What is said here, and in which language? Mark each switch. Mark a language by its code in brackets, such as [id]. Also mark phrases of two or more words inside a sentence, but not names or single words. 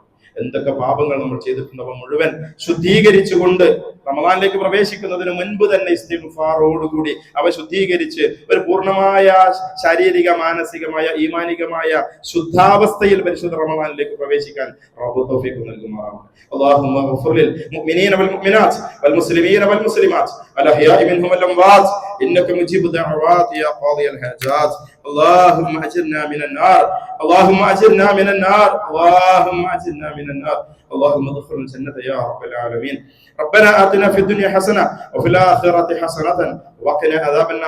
[ml] എന്തൊക്കെ പാപങ്ങൾ നമ്മൾ ചെയ്തിട്ടുണ്ടവ മുഴുവൻ ശുദ്ധീകരിച്ചുകൊണ്ട് റമദാനിലേക്ക് പ്രവേശിക്കുന്നതിന് മുൻപ് തന്നെ ഇസ്തിഗ്ഫാറോടുകൂടി അവ ശുദ്ധീകരിച്ച് ഒരു പൂർണ്ണമായ ശാരീരിക, മാനസികമായ, ഈമാനികമായ ശുദ്ധാവസ്ഥയിൽ പരിശുദ്ധ റമദാനിലേക്ക് പ്രവേശിക്കാൻ റബ്ബ് തൗഫീഖ് നൽകുമാറാവട്ടെ. [ar] اللهم اغفر للمؤمنين والمؤمنات والمسلمين والمسلمات الأحياء منهم والأموات إنك مجيب الدعوات يا قاضي الحاجات. اللهم أجرنا من النار، اللهم أجرنا من النار، اللهم أجرنا من النار. اللهم ادخل الجنة يا رب العالمين. ربنا آتنا في الدنيا حسنة وفي الآخرة حسنة وقنا عذاب النار.